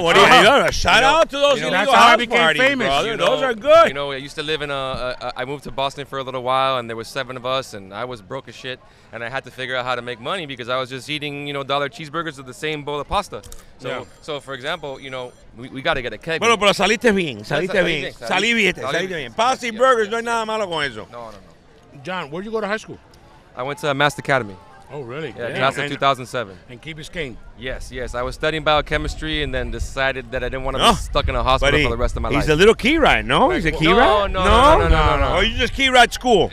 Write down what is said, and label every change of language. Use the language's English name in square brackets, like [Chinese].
[English] What do you Shout out to those illegal that's how I house became parties, famous, brother. Those are good. I used to live in I moved to Boston for a little while, and there was 7 of us, and I was broke as shit, and I had to figure out how to make money because I was just eating, dollar cheeseburgers with the same bowl of pasta. So for example, we got to get a keg. [Spanish] Bueno, pero saliste bien. Salí Salí bien. Pasta y burgers, no hay nada malo con eso. [English] No. John, where'd you go to high school? I went to Master Academy. Oh, really? Yeah, class of 2007. And Key Biscayne. Yes. I was studying biochemistry and then decided that I didn't want to be stuck in a hospital for the rest of my life. He's a little key rat, no? He's a key rat? No. Or you just key rat school?